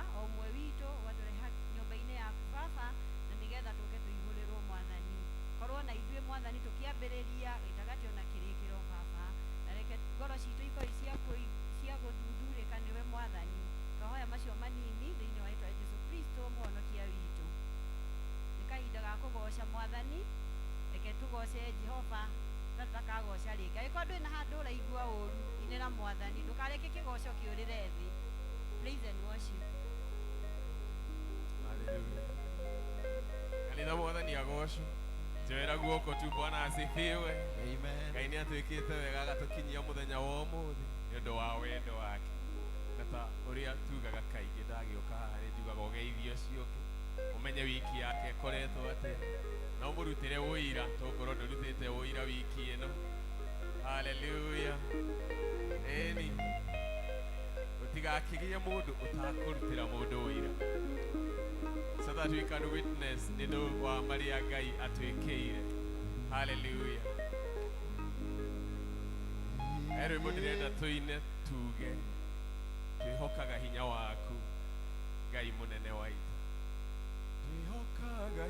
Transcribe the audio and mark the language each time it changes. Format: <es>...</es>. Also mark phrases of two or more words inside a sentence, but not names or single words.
<ki>o ũmwe witũ ũgatũreha nyũmba-inĩ yaku Baba na nĩgetha tũke tũihũrĩrwo Mwathani korwo na ithuĩ Mwathani tũkĩambĩrĩria gĩtagatĩ ona kĩrĩkĩro Baba na reke ngoro citũ ikorwo cia gũthuthuurĩka nĩwe Mwathani twahoya macio manini thĩinĩ wa rĩĩtwa rĩa Jesũ Kristo mũhonokia witũ nĩ kahinda ga kũgoca Mwathani reke tũgoce Jehova takagoca rĩngĩ angĩkorwo ndwĩ na handũ ũraigua ũũru inĩra Mwathani ndũkareke kĩgoco kĩũrĩre thĩ.</ki> <en>Praise and worship. Hallelujah.</en> <ki>Kanitha Mwathani agocwo twĩra guoko tu</ki> <sw>Bwana asifiwe.</sw> <ki>Amen. Ngai nĩ atwĩkĩte wega agatũkinyia mũthenya wa ũmũthĩ nĩ ũndũ wa wendo wake na ta ũrĩa tugaga kaingĩ ndagĩũka haha nĩ njugaga ũgeithio ciũke ũmenye wiki yake ĩkoretwo atĩa no mũrutĩre ũira tũkorwo ndũrutĩte ũira wiki ĩno. Haleluya. Eni ũtigakĩgie mũndũ ũtakũrutĩra mũndũ ũira</ki> <en>so that we can witness</en> <ki>nĩ ũndũ wa marĩa Ngai atwĩkĩire. Haleluya. Rwĩmbo ndĩrenda tũine tuge twĩhokaga hinya waku Ngai mũnene wa ita twĩhokaga</ki>